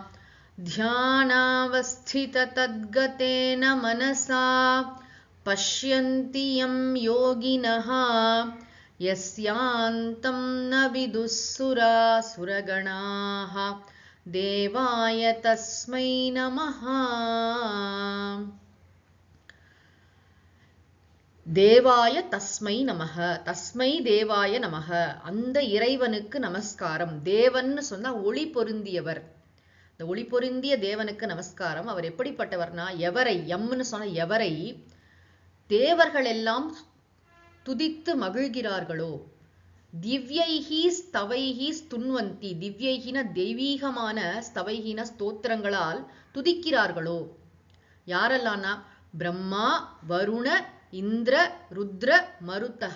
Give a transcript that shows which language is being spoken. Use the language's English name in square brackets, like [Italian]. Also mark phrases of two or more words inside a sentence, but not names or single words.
[Sanskrit] ध्यानावस्थिततद्गतेन मनसा पश्यन्ति यं योगिनः यस्यान्तं न विदुःसुरासुरगणाः देवाय तस्मै नमः. देवाय तस्मै नमः. तस्मै देवाय नमः. [Tamil] அந்த இறைவனுக்கு நமஸ்காரம். தேவன்னு சொன்னா ஒளி பொருந்தியவர். இந்த ஒளி பொருந்திய தேவனுக்கு நமஸ்காரம். அவர் எப்படிப்பட்டவர்னா, எவரை, எம்னு சொன்ன எவரை தேவர்கள் எல்லாம் துதித்து மகிழ்கிறார்களோ, [Sanskrit] दिव्यैः स्तवैः स्तुन्वन्ति, [Tamil] திவ்யைஹின தெய்வீகமான, ஸ்தவைஹின ஸ்தோத்திரங்களால் துதிக்கிறார்களோ, யாரெல்லாம்னா பிரம்மா வருண இந்திர ருத்ர மருத்தக.